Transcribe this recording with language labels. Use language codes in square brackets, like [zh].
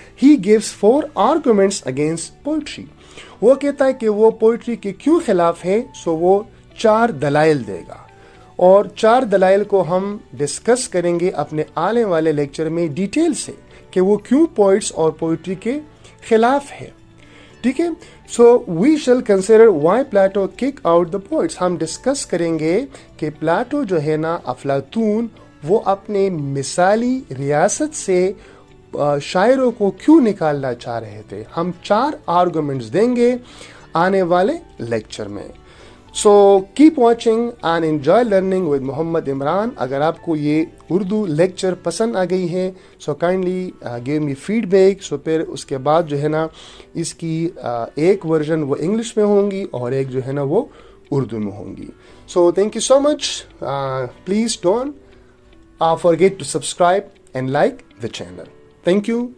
[en] He gives 4 arguments against poetry. [ur] وہ کہتا ہے کہ وہ پوئٹری کے کیوں خلاف ہے, سو وہ 4 دلائل دے گا, اور 4 دلائل کو ہم ڈسکس کریں گے اپنے آنے والے لیکچر میں ڈیٹیل سے کہ وہ کیوں پوئٹس اور پوئٹری کے خلاف ہے, ٹھیک ہے. [en] So we shall consider why Plato kick out the poets. [ur] ہم ڈسکس کریں گے کہ پلاٹو جو ہے نا, افلاطون, وہ اپنے مثالی ریاست سے شاعروں کو کیوں نکالنا چاہ رہے تھے. ہم 4 آرگومنٹس دیں گے آنے والے لیکچر میں. [en] So keep watching and enjoy learning with Muhammad Imran. [ur] اگر آپ کو یہ اردو لیکچر پسند آ گئی ہے [en] So kindly give me feedback. [ur] سو پھر اس کے بعد جو ہے نا اس کی ایک ورژن وہ انگلش میں ہوں گی اور ایک جو ہے نا وہ اردو میں ہوں گی. [en] So thank you so much. Please don't forget to subscribe and like the channel. Thank you.